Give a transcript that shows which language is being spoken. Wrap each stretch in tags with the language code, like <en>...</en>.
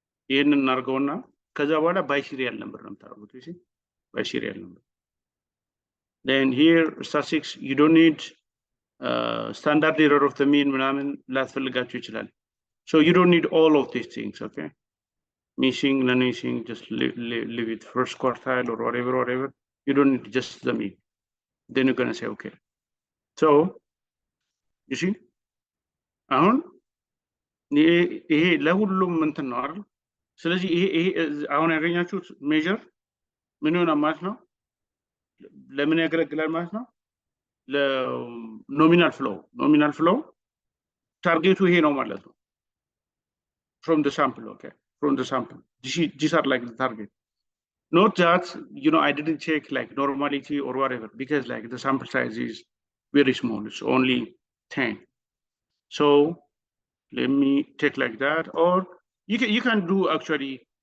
<am>ይሄንን እናርገውና ከዛ በኋላ</am> <en>by serial number</en> <am>ነው የምታደርጉት። እሺ by serial number.</am> <en>Then here statistics, you don't need standard error of the mean</en> <am>ምናምን ላስፈልጋችሁ ይችላል.</am> <en>So you don't need all of these things. Okay, missing, non-missing, just leave it first quartile or whatever. You don't need just the mean. Then you're gonna say okay. So you see</en> <am>አሁን ይሄ ለሁሉም እንትን ነው አይደል? ስለዚህ ይሄ አሁን ያገኛችሁት ሜጀር ምን ይሆናል ማለት ነው? ለምን ያገለግላል ማለት ነው? ለኖሚናል ፍሎው ታርጌቱ ይሄ ነው ማለት ነው።</am> <en>from the sample. Okay, from the sample, these are like the target. Not that I didn't check like normality or whatever, because like the sample size is very small. It's only 10. So let me take like that, or you can do actually.</en>